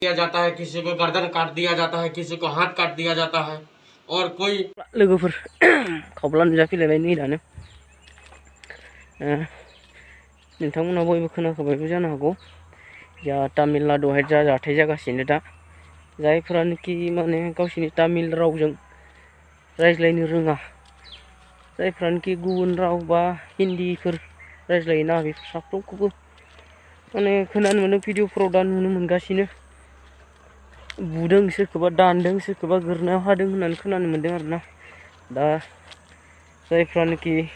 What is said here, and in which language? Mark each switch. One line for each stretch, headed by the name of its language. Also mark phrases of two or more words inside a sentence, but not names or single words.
Hindi: दिया जाता है, किसी को गर्दन काट दिया जाता है, किसी को हाथ काट दिया जाता है। और कोई
Bodo: लोगोफोर खावब्ला नुजाफैलायबाय नै दानो नोंथांमोना बयबो खोनाखाबायबो जानो हागौ जा तामिलनाडुआवहाय जा जाथाय जागासिनो दा जायफोरानोखि माने गावसिनि तामिल रावजों रायज्लायनो रोङा जायफ्रानोखि गुबुन राव बा हिन्दीफोर रायज्लायोना बेफोर साफ्रोमखौबो माने खोनानो मोनो भिडिअफोराव दा नुनो मोनगासिनो बुदों सोरखौबा दानदों सोरखौबा गोरनायाव हादों होननानै खोनानो मोनदों आरोना दा जायफ्रानोखि